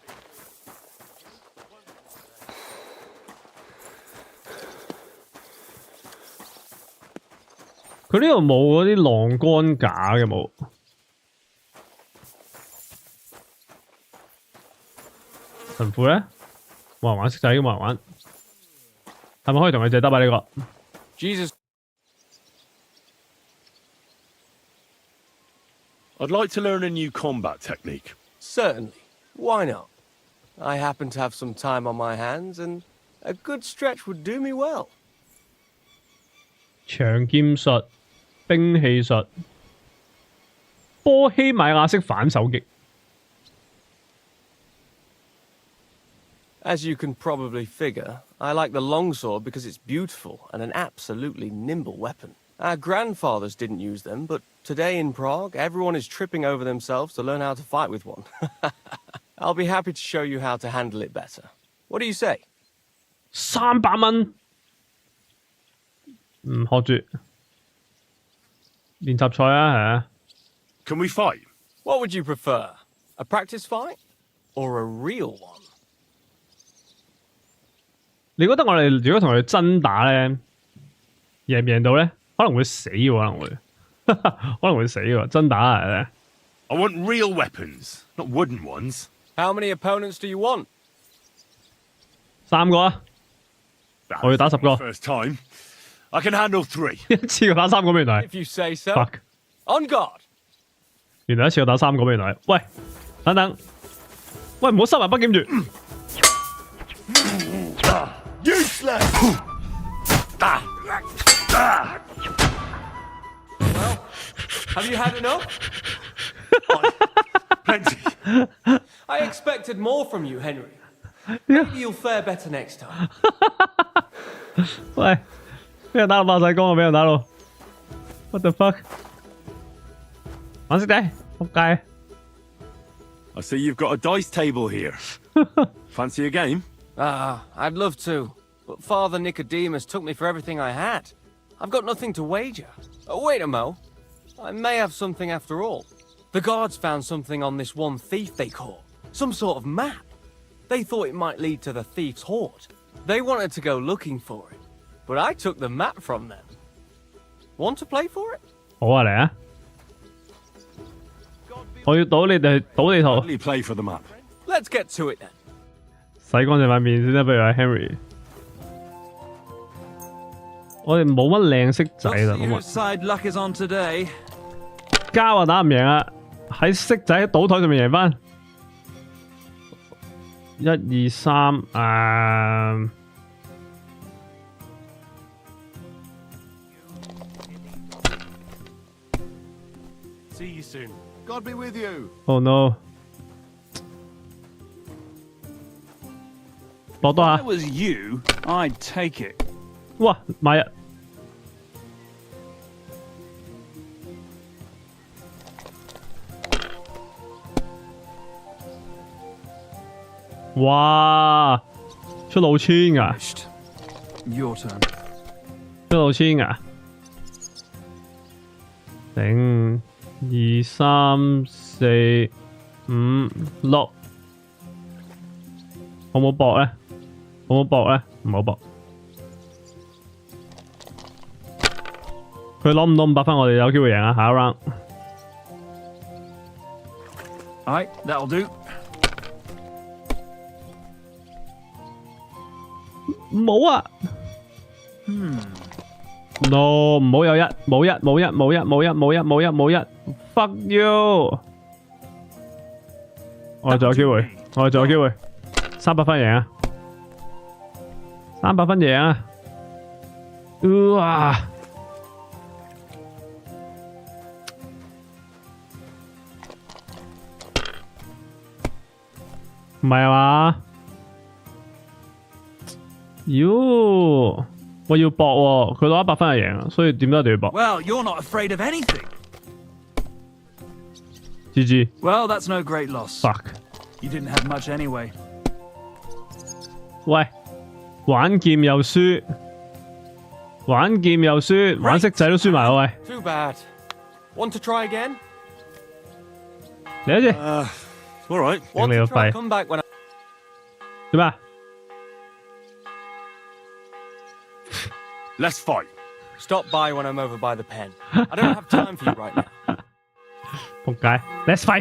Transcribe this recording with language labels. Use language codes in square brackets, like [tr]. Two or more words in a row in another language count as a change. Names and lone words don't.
[yue] 佢呢度冇嗰啲晾乾架嘅冇。神父咧？冇人玩骰仔，冇人玩，係咪可以同佢借得啊？呢個 [en] Jesus. I'd like to learn a new combat technique. Certainly. Why not? I happen to have some time on my hands, and a good stretch would do me well. [yue] 長劍術、兵器術、波希米亞式反手擊。 [en] As you can probably figure, I like the longsword because it's beautiful and an absolutely nimble weapon. Our grandfathers didn't use them, but today in Prague, everyone is tripping over themselves to learn how to fight with one. I'll be happy to show you how to handle it better. What do you say? [yue] 300 蚊，學住練習賽啊，係啊。 [en] Can we fight? What would you prefer? A practice fight or a real one? [yue] 你覺得我哋如果同佢真打咧，贏唔贏到咧？可能會死喎，可能會，可能會死喎。真打係咧。 [en] I want real weapons, not wooden ones. How many opponents do you want? [yue] 3 個啊！我要打10個。 [en] First time, I can handle 3. [yue] 一次過打3個原來。 [en] If you say so. Fuck. On guard. [yue] 原來一次過打3個原來。喂，等等，喂唔好收埋筆劍住。 [en] Useless! Well, have you had enough? Plenty. I expected more from you, Henry. Maybe you'll fare better next time. [yue] 喂，俾人打到爆晒光啊！俾人打到 ， [en] what the fuck？ [yue] 玩骰仔，仆街！ [en] I see you've got a dice table here. Fancy a game? I'd love to, but Father Nicodemus took me for everything I had. I've got nothing to wager. Oh, wait a mo. I may have something after all. The guards found something on this one thief they caught. Some sort of map. They thought it might lead to the thief's hoard. They wanted to go looking for it, but I took the map from them. Want to play for it? [yue] 好啊，嚟啊！我要賭你哋賭地圖， [en] Gladly play for the map. Let's get to it then. [yue] 洗乾淨塊面先啦，不如阿 Henry。我哋冇乜靚色仔啦，冇乜。 [en] Side luck is on today. [yue] 交啊打唔贏啊，喺色仔喺賭台上面贏翻。1、2、3， [en] See you soon. God be with you. Oh no！ [yue] 搏多 [en] If I [yue] 下， [en] was you, I'd take it. [yue] 哇，買啊！哇，出老千㗎， [en] Your turn. [yue] 出老千㗎，頂2、3、4、5、6，好冇搏咧？好冇搏咧？唔好搏。佢攞唔到500分，我哋有機會贏啊！下一 round。 [en] Alright, that'll do. [yue] 冇啊！No， 唔好有1，冇1，冇1，冇1，冇1，冇1，冇1，冇 1。 [en] Fuck you！ [yue] 我哋仲有機會，我哋仲有機會，300分贏啊！300分贏啊！哇！唔係啊嘛？妖，我要搏喎，佢攞100分就贏啊，所以點都一定要搏。 [en] Well, you're not afraid of anything. GG。 Well, that's no great loss. Fuck。 You didn't have much anyway. [yue] 喂，玩劍又輸，玩劍又輸，玩色仔都輸埋喂。 [en] Too bad. Want to try again? [yue] 嚟一隻。 [en] All right. [yue] 頂你個 [en] Want to try [yue] 肺。 [en] come back when I... [yue] 點啊？ [en] Let's fight. Stop by when I'm over by the pen. I don't have time for you right now. [yue] 仆街 ， [en] Let's fight！